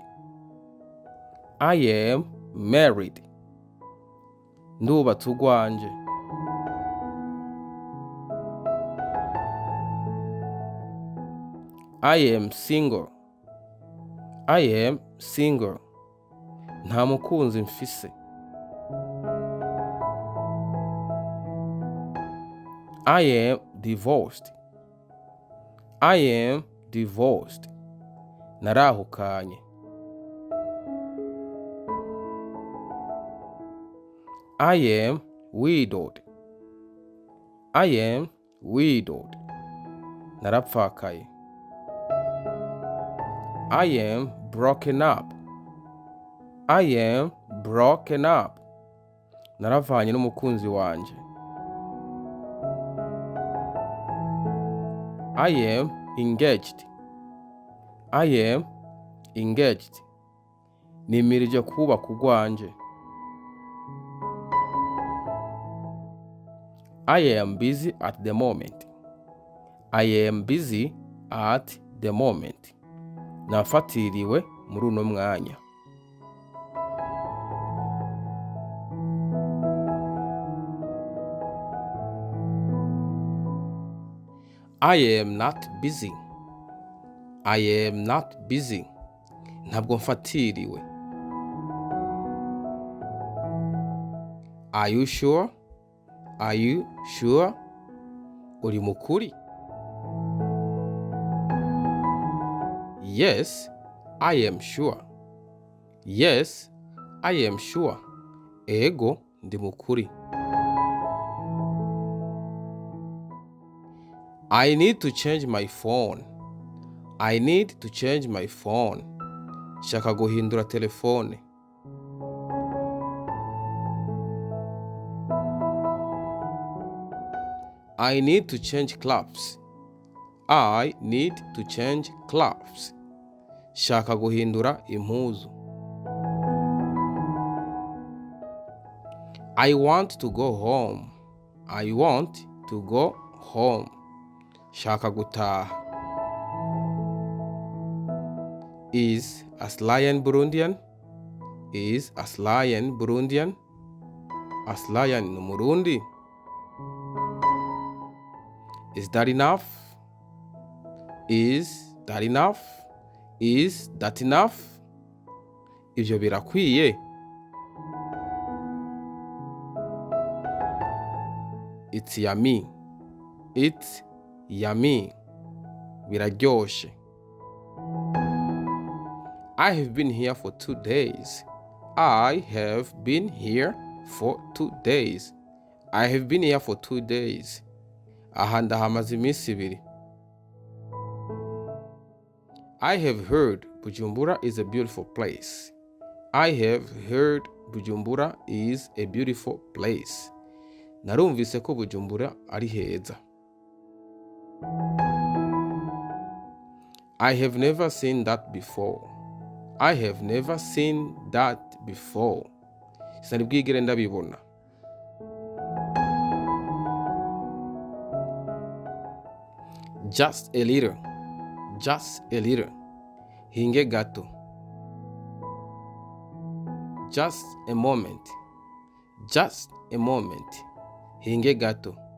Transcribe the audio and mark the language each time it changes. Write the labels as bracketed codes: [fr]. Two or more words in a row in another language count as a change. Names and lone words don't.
[en] I am married. [rn] Ndubatse ugwanje. [en] I am single. I am single. [rn] Nta mukunzi mfise. [en] I am divorced. I am divorced. Narahukanye. I am widowed. I am widowed. Narapfakaye. I am broken up. I am broken up. [rn] Naravanye n'umukunzi wanje. [en] I am engaged. I am engaged. [rn] Nimirije kubaka ugwanje. [en] I am busy at the moment. I am busy at the moment. [rn] Nafatiriwe muri uno mwanya. [en] I am not busy. I am not busy. [rn] Ntabwo mfatiriwe. [en] Are you sure? Are you sure? [rn] Uri mukuri? [en] Yes, I am sure. Yes, I am sure. [rn] Ego ndi mukuri. [en] I need to change my phone. I need to change my phone. [rn] Shaka guhindura telefone. [en] I need to change clothes. I need to change clothes. [rn] Shaka guhindura impuzu. [en] I want to go home. I want to go home. [rn] Shaka gutaha. [en] Is Aslayan Burundian? Is Aslayan Burundian? [rn] Aslayan ni Murundi. [en] Is that enough? Is that enough? Is that enough? [rn] Ibyo birakwiye. [en] It's yummy. It's yummy. Biraryoshe. I have been here for 2 days. I have been here for 2 days. I have been here for 2 days. [rn] Aha ndahamaze iminsi 2. [en] I have heard Bujumbura is a beautiful place. I have heard Bujumbura is a beautiful place. [rn] Narumvise ko Bujumbura ari heza. [en] I have never seen that before. I have never seen that before. [rn] Sinari bwigere ndabibona. [en] Just a little. Just a little. [rn] Hinge gato. [en] Just a moment. Just a moment. [rn] Hinge gato.